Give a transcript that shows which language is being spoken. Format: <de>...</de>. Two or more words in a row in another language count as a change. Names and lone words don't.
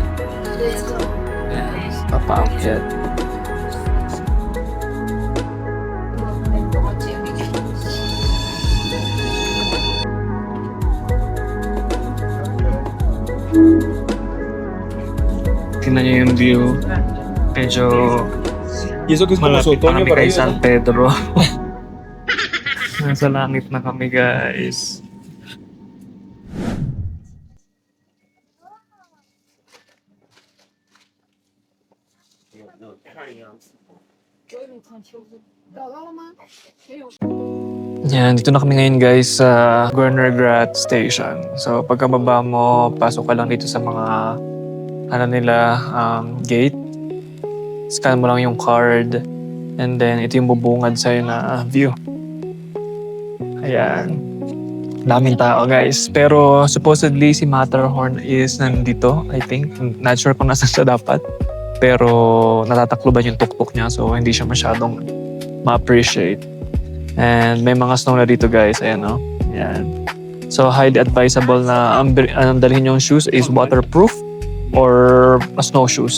<tl>Ayan, papaakyat. Tingnan niyo yung view. Medyo</tl> <es>Y eso que es como su</es> <tl>malapit</tl> <es>otoño</es> <tl>kami</tl> <es>para</es> <tl>kay</tl> <es>ellos,</es> <tl>San</tl> <es>¿no?</es> <tl>Pedro. Nasa langit na kami, guys. Yan, dito na kami ngayon guys sa Gornergrat Station. So pagkababa mo, pasok ka lang dito sa mga ano nila, gate. Scan mo lang yung card.</tl> <en>And then</en> <tl>ito yung bubungad sa'yo na view. Ayan. Daming tao guys. Pero supposedly si Matterhorn</tl> <en>is nandito,</en> <tl>I think. Not sure kung nasan siya dapat. Pero natatakloban yung tuktok niya so hindi siya masyadong ma-appreciate. And may mga snow na dito guys. Ayan o. Ayan. So</tl> <en>highly advisable</en> <tl>na ang dalhin yung shoes is</tl> <en>waterproof or snowshoes.</en>